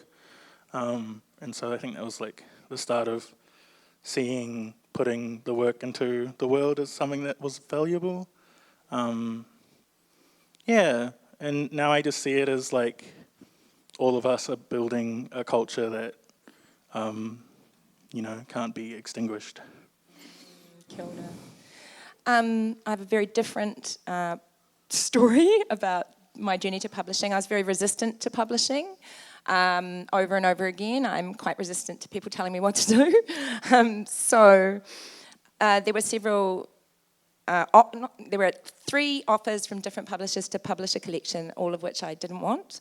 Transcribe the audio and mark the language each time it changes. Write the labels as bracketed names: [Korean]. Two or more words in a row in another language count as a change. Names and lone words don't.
[English] And so I think that was the start of putting the work into the world as something that was valuable. Yeah, and now I just see it as all of us are building a culture that, can't be extinguished. [Māori] Kia ora. [English] I have a very different story about my journey to publishing. I was very resistant to publishing. Over and over again, I'm quite resistant to people telling me what to do. So there were several, there were 3 offers from different publishers to publish a collection, all of which I didn't want.